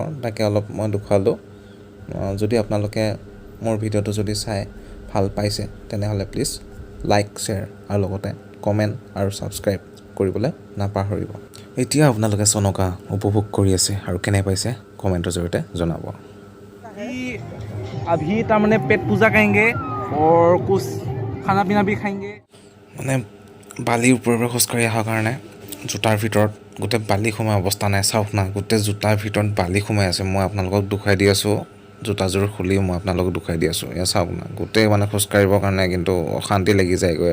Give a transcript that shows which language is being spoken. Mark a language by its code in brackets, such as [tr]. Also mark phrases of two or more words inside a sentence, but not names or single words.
[as] তাকে অলপ মই দেখুৱালোঁ। যদি আপোনালোকে মোৰ ভিডিঅ'টো যদি চাই ভাল পাইছে, তেনেহ'লে [en] please like, share [as] আৰু লগতে কমেণ্ট আৰু ছাবস্ক্ৰাইব কৰিবলৈ নাপাহৰিব। এতিয়া আপোনালোকে চনকা উপভোগ কৰি আছে আৰু কেনে পাইছে কমেণ্টৰ জৰিয়তে জনাব। [hi] अभी তাৰমানে पेट पूजा करेंगे और कुछ खाना पीना भी खाएंगे। [as] মানে বালিৰ ওপৰে খোজকাঢ়ি অহাৰ কাৰণে জোতাৰ ভিতৰত গোটেই বালি সোমাই অৱস্থা নাই। চাওক না, গোটেই জোতাৰ ভিতৰত বালি সোমাই আছে। মই আপোনালোকক দেখুৱাই দি আছোঁ, জোতাযোৰ খুলি মই আপোনালোকক দেখুৱাই দি আছোঁ। এয়া চাওক না, গোটেই মানে খোজকাঢ়িবৰ কাৰণে কিন্তু অশান্তি লাগি যায়গৈ।